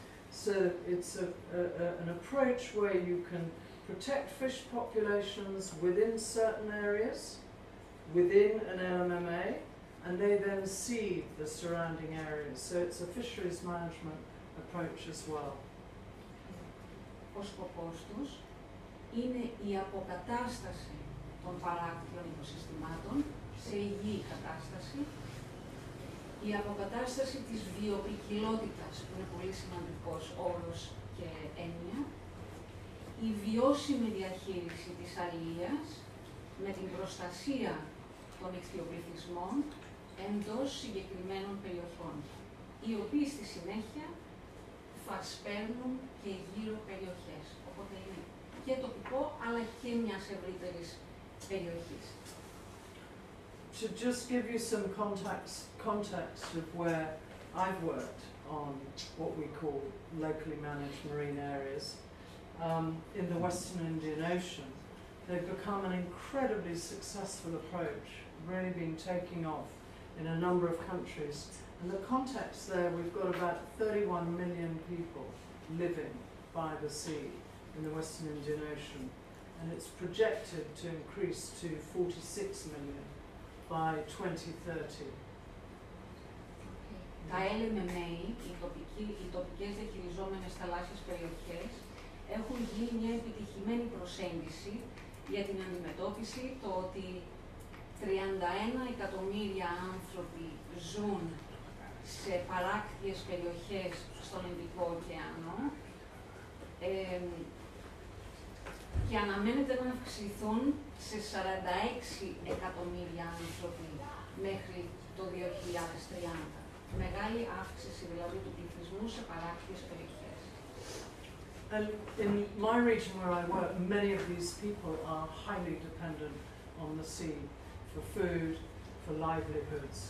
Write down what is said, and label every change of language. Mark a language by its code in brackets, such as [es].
[en] So it's an approach where you can protect fish populations within certain areas, within an LMMA, and they then seed the surrounding areas. So it's a fisheries management approach as well. [el] Ο σκοπός τους είναι η αποκατάσταση των παράκτιων οικοσυστημάτων σε υγιή κατάσταση, η αποκατάσταση της βιοποικιλότητας, που είναι πολύ σημαντικός όρος και έννοια, η βιώσιμη διαχείριση της αλίας με την προστασία των ιχθυοπληθυσμών εντός συγκεκριμένων περιοχών, οι οποίοι στη συνέχεια θα σπέρνουν και γύρω περιοχές. Οπότε είναι και τοπικό, αλλά και μιας ευρύτερης περιοχής. [en] To just give you some context of where I've worked on what we call locally managed marine areas, in the Western Indian Ocean, they've become an incredibly successful approach, really been taking off in a number of countries. And the context there, we've got about 31 million people living by the sea in the Western Indian Ocean, and it's projected to increase to 46 million by 2030. [el] Τα LMMA, οι τοπικές διαχειριζόμενες θαλάσσιες περιοχές, έχουν γίνει μια επιτυχημένη προσέγγιση για την αντιμετώπιση το ότι 31 εκατομμύρια άνθρωποι ζουν σε παράκτιες περιοχές στον Ινδικό ωκεανό και αναμένεται να αυξηθούν σε 46 εκατομμύρια άνθρωποι μέχρι το 2030. Μεγάλη αύξηση δηλαδή του πληθυσμού σε παράκτιες περιοχές. [en] And in my region where I work, many of these people are highly dependent on the sea for food, for livelihoods.